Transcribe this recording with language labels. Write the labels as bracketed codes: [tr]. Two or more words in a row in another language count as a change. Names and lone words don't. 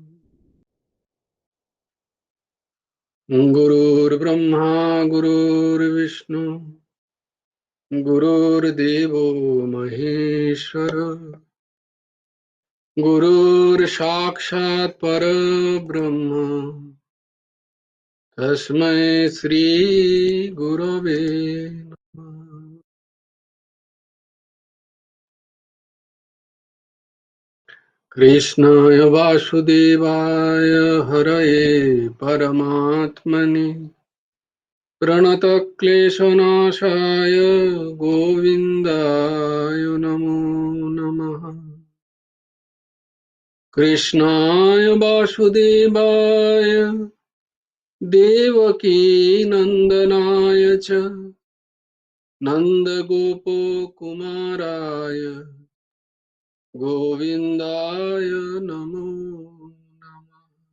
[sa] গুরুর্ব্রহ্মা গুরুর্বিষ্ণু গুরুর্দেব মহেশ্বর, গুরুর সাক্ষাৎ পরব্রহ্ম তস্मै শ্রী গুরবে নমঃ। কৃষ্ণায় বাসুদেবায় হরয়ে পরমাত্মনে, প্রণতক্লেশনাশায় গোবিন্দায় নমো নমঃ। কৃষ্ণায় বাসুদেবায় দেবকী নন্দনায় চ নন্দগোপকুমারায় গোবিন্দায় নমো নমঃ।